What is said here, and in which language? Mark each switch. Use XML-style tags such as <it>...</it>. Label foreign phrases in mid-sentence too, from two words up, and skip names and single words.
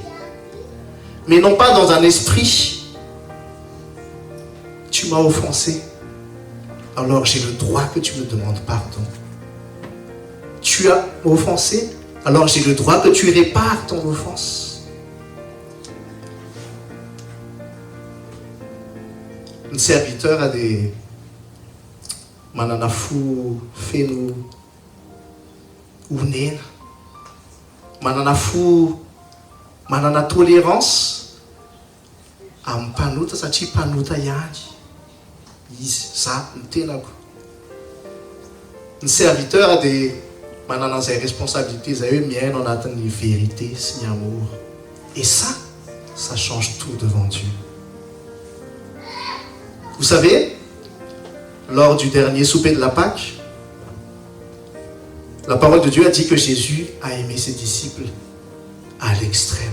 <fr>Mais non pas dans un esprit, tu m'as offensé, alors j'ai le droit que tu me demandes pardon. Tu as offensé, alors j'ai le droit que tu répares ton offense. Un serviteur a des</fr> <mg>manana fo feno onena, manana fo, manana tolérance amin'ny mpanota satria mpanota ihany izy, za ny tenako. Ny</mg> <fr>serviteur a des</fr> <mg>manana an'izay responsabilité zay hoe miaino anatin'ny vérité sy ny amour.</mg> <fr>Et ça change tout devant Dieu. Vous savez, lors du dernier souper de la Pâque, la parole de Dieu a dit que Jésus a aimé ses disciples à l'extrême.</fr>